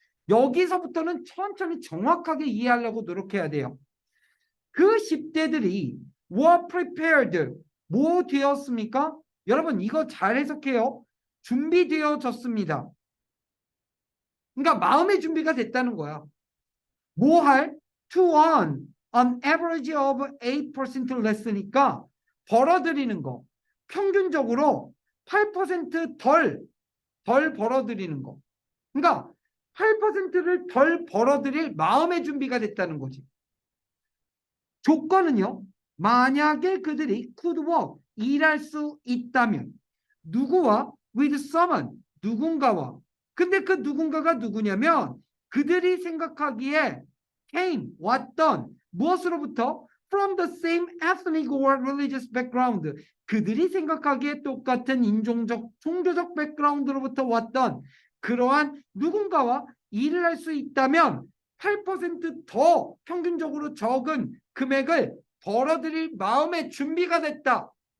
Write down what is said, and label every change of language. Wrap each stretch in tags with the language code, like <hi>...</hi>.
<ko>여기서부터는 천천히 정확하게 이해하려고 노력해야 돼요. 그 10대들이</ko> <en>were prepared,</en> <ko>뭐 되었습니까? 여러분 이거 잘 해석해요. 준비되어졌습니다. 그러니까 마음의 준비가 됐다는 거야. 뭐 할?</ko> <en>To earn an average of 8% less니까</en> <ko>벌어들이는 거. 평균적으로 8%덜 벌어들이는 거. 그러니까 8%를 덜 벌어들일 마음의 준비가 됐다는 거지. 조건은요. 만약에 그들이</ko> <en>could work,</en> <ko>일할 수 있다면 누구와?</ko> <en>with someone, 누군가와.</en> <ko>근데 그 누군가가 누구냐면 그들이 생각하기에 came, 왔던 무엇으로부터?</ko> <en>from the same ethnic or religious background.</en> <ko>그들이 생각하기에 똑같은 인종적, 종교적 백그라운드로부터 왔던 그러한 누군가와 일을 할 수 있다면 8%더 평균적으로 적은 금액을 벌어들일 마음의 준비가 됐다.</ko>